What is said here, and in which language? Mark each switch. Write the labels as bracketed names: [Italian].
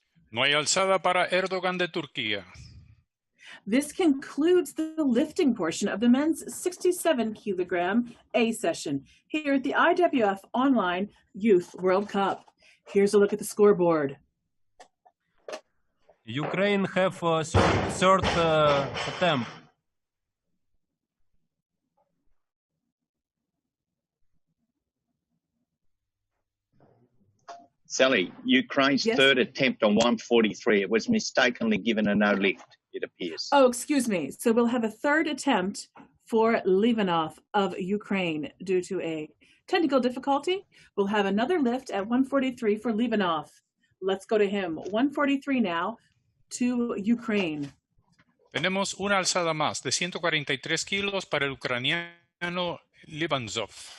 [Spanish] No hay alzada para Erdogan de Turquía. [English] This concludes the lifting portion of the men's 67-kilogram A session here at the IWF Online Youth World Cup. Here's a look at the scoreboard. Ukraine have third attempt. Sally, Ukraine's Yes? third attempt on 143. It was mistakenly given a no lift. it appears. Oh, excuse me. So we'll have a third attempt for Livanov of Ukraine due to a technical difficulty. We'll have another lift at 143 for Livanov. Let's go to him. 143 now to Ukraine. [Spanish] Tenemos una alzada más de 143 kilos para el ucraniano Livanzov.